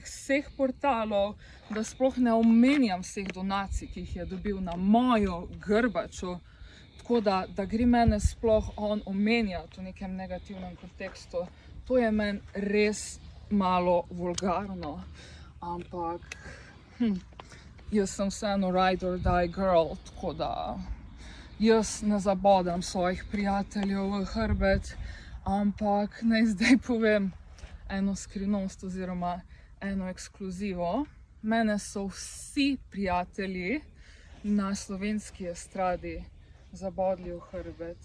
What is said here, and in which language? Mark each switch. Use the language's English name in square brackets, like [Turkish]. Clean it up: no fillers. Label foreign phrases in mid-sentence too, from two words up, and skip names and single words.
[Slovenian] vseh portalov, da sploh ne omenjam vseh donacij, ki jih je dobil na mojo grbačo, tako da gre mene sploh on omenjati v nekem negativnem kontekstu, to je meni res malo vulgarno, ampak jaz sem vseeno [English] ride or die girl, [Slovenian] tako da jaz ne zabodam svojih prijateljev v hrbet, ampak naj zdaj povem eno skrivnost oziroma eno ekskluzivo. Mene so vsi prijatelji na slovenski estradi zabodli v hrbet.